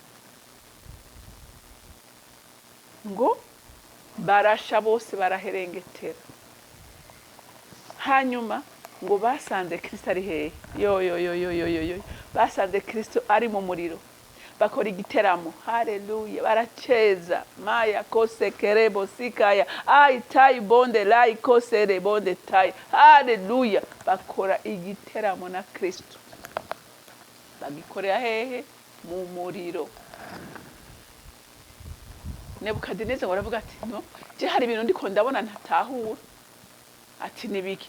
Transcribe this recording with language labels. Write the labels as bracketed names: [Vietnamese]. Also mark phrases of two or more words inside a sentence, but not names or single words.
[Kinyarwanda] Ngo barasha bose baraherengetera. Hanyuma ngo basanze Kristo ari hehe? Yo. Basanze Kristo ari mu muriro. Bakora igiteramo. Haleluya. Baraceza. Maya kose kerebo sikaya. Ai tai bonde lai kose re bonde tai. Haleluya. Bakora igiteramo na Kristo. Bagikorera hehe? Mu muriro. Nebukadineza ngo aravuga ati no, je hari ibintu ndiko ndabona ntatahura. Ati nibiki?